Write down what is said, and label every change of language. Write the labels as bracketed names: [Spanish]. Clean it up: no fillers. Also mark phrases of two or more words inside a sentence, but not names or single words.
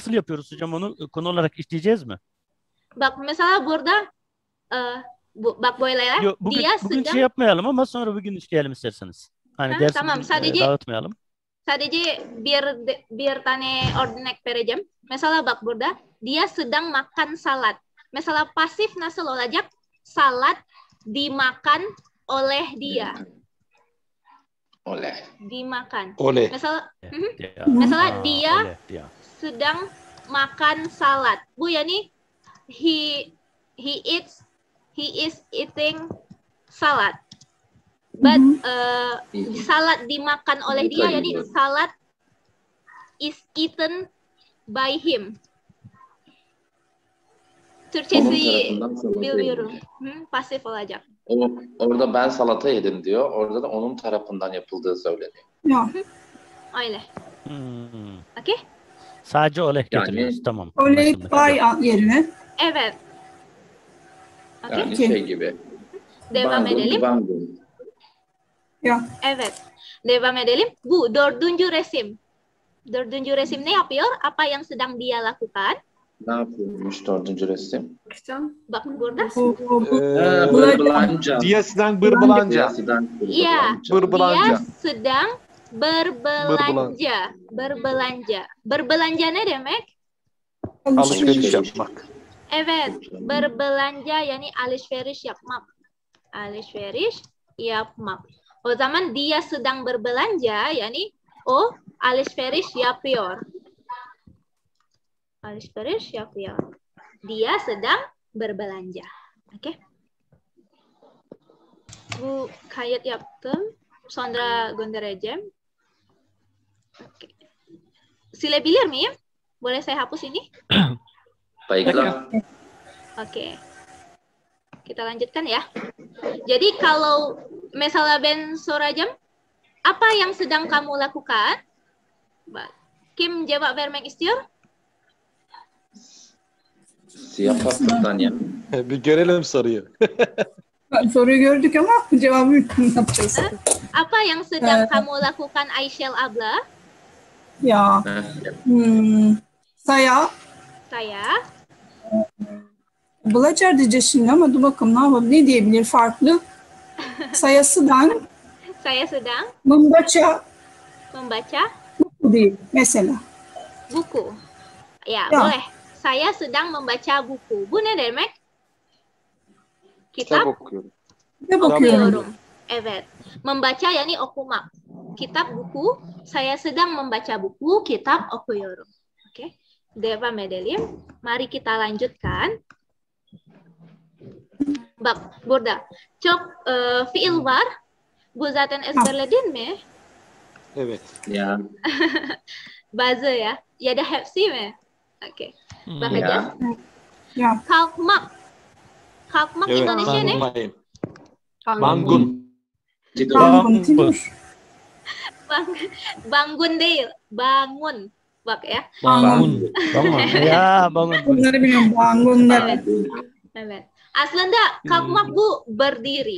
[Turkish] Nasıl yapıyoruz hocam onu konu olarak işleyeceğiz mi? Bak mesela burada bak böyle ya. Yok, bugün [Indonesian] Dia [Turkish] şey [Indonesian] sedang [Turkish] yapmayalım ama sonra bugün işleyelim isterseniz. Hani Ha, dersi tamam, bugün, sadece- dağıtmayalım. sadece bir tane örnek vereceğim. Mesela bak burada [Indonesian] dia sedang makan salad. [Turkish] Mesela pasif nasıl olacak? [Indonesian] Salad dimakan oleh dia. Oleh. Dimakan. Oley. [Turkish] Mesela Ya. Mesela dia Öyle, ya. [Indonesian] sedang makan salad. [Turkish] Bu yani [English] he is eating salad. But [Indonesian] salad dimakan oleh dia [English] yani salad is eaten by him. [Turkish] Türkçesi tarafından salata biliyorum. yedin. Pasif olacak. Orada ben salata yedim diyor. Orada da onun tarafından yapıldığı söyleniyor. Ya. Öyle. Hmm. Okey? Sadece oleh Yani- getiriyoruz. Tamam. [Indonesian] Oley [Turkish] Anlaşıldı. bay yerine. Evet. Okey. Yani Okey. şey gibi. Devam edelim. [Indonesian] Bangun. [Turkish] Ya. Evet. Devam edelim. Bu dördüncü resim. Dördüncü resim ne yapıyor? [Indonesian] Apa yang sedang dia lakukan? [Turkish] Ne yapıyormuş dördüncü resim? Bakacağım. Bak burada. [Indonesian] Berbelanja. Dia sedang berbelanja. Iya. Berbelanja. Dia sedang berbelanja. Berbelanja [Turkish] ne demek? Alışveriş yapmak. Evet. Berbelanja yani alışveriş yapmak. Alışveriş yapmak. O zaman [Indonesian] dia sedang berbelanja [Turkish] yani o alışveriş yapıyor. Alışveriş yapıyor. [Indonesian] Dia sedang berbelanja. Oke. [Turkish] Bu kayıt yaptım. Sonra göndereceğim. Oke. Silebilir miyim? [Indonesian] Boleh saya hapus ini? Baiklah. Oke. Kita lanjutkan ya. Jadi kalau misalnya [Turkish] Ben soracağım, [Indonesian] apa yang sedang kamu lakukan? [Turkish] Kim jawab vermek istiyor? [Indonesian] Siapa pertanyaan? [Turkish] Bir görelim soruyu. Soruyu gördük ama cevabı ne yapacağız? [Indonesian] Apa yang sedang kamu lakukan Aisyel Abla? [Turkish] Ya. Saya Bulacar diyeceğiz şimdi ama dur bakalım ne yapalım. Ne diyebilir farklı? [Indonesian] Saya sedang membaca buku [Turkish] değil mesela. [Indonesian] buku. Ya, [Turkish] Ya. [Indonesian] boleh. Saya sedang membaca buku. [Turkish] Bu ne demek? Kitap Kitap okuyorum. Ne bakıyorum? okuyorum. Evet. Membaca yani okumak. Kitap buku. [Indonesian] Saya sedang membaca buku. [Turkish] Kitap okuyorum. Oke. Devam edelim. [Indonesian] Mari kita lanjutkan. [Turkish] Bak burada. Çok fiil var. Bu zaten ezberledin mi? Evet. Ya. Bazı ya. Ya da hepsi mi? Oke. Bakacağız. Ya. Ya. Kalkmak. Kalkmak Evet. Indonesia ne? [Indonesian] Bangun. Bangun. Tidur. Bangun tidur. [Turkish] Bangun değil. Bangun. Bak ya. [Indonesian] Bangun. Bangun. Ya bangun. [Turkish] Bunları biliyorum. Bangun ne? Evet. Aslında kalkmak bu berdiri.